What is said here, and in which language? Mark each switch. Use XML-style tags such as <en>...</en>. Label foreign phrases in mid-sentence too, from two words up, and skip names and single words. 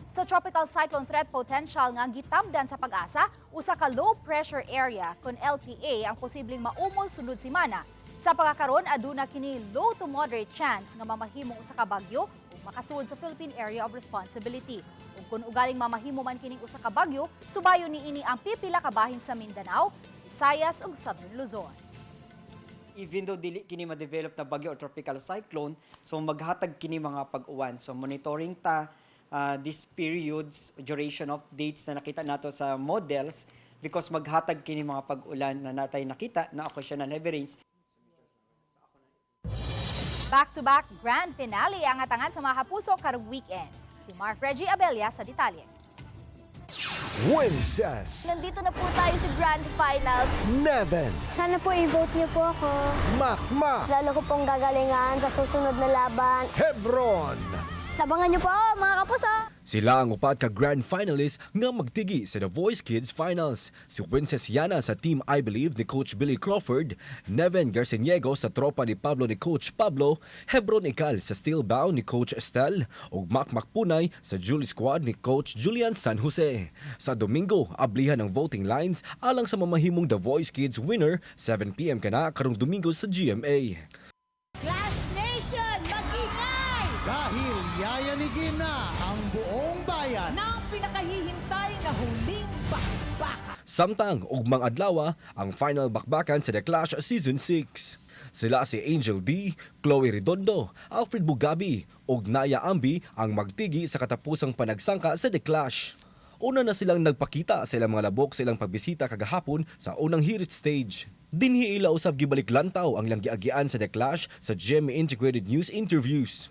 <ceb>Sa</ceb> <en>tropical cyclone threat potential</en> <ceb>nga gitamdan sa pag-asa, usa ka</ceb> <en>low pressure area</en> <ceb>kon LPA ang posibleng maumol sunod semana. Sa pagkakaron aduna kini</ceb> <en>low to moderate chance</en> <ceb>nga mamahimong usa ka bagyo ug makasuod sa Philippine Area of Responsibility. Ug kung ugaling mamahimo man kining usa ka bagyo, subayon niini ang pipila ka bahin sa Mindanao, Visayas ug Southern Luzon.</ceb> <en>Even though</en> <ceb>dili kini ma-develop na bagyo or</ceb> <en>tropical cyclone,</en> <ceb>so maghatag kini mga pag-uwan.</ceb> <en>So monitoring</en> <ceb>ta</ceb> <en>these periods, duration of dates</en> <ceb>na nakita nato sa</ceb> <en>models because</en> <ceb>maghatag kini mga pag-ulan na natay nakita na</ceb> <en>occasional heavy rains. Back-to-back grand finale</en> <ceb>ang atangan sa mga kapuso karong weekend. Si Mark Reggie Abella sa detalye.</ceb> <tl>Winces, Nandito na po tayo sa Grand Finals. Neven, Sana po i-vote niyo po ako. Makmak, Lalo ko pong gagalingan sa susunod na laban. Hebron. Tabangan niyo po, mga kapuso!</tl> <ceb>Sila ang upat ka</ceb> <en>grand finalists</en> <ceb>nga magtigi sa The Voice Kids Finals. Si Winces Yana sa Team I Believe ni Coach Billy Crawford, Neven Garciniego sa tropa ni Pablo ni Coach Pablo, Hebron Ikal sa Steelbound ni Coach Estel, ug Makmak Punay sa Julie Squad ni Coach Julian San Jose. Sa Domingo, ablihan ang</ceb> <en>voting lines</en> <ceb>alang sa mamahimong The Voice Kids winner, 7 p.m. kana karong Domingo sa GMA.</ceb> <tl>Clash Nation, mag-ingay! Dahil yayanigin na ang buong bayan. Nang pinakahihintay na huling bakbakan.</tl> <ceb>Samtang ugmang adlaw ang final bakbakan sa The Clash Season 6. Sila si Angel D, Chloe Redondo, Alfred Bugabi ug Naya Ambi ang magtigi sa katapusang panagsangka sa The Clash. Una na silang nagpakita sa ilang mga labok sa ilang pagbisita kagahapon sa unang hirit stage. Dinhi ila usab gibalik lantaw ang ilang giagian sa The Clash sa GMA Integrated News interviews.</ceb>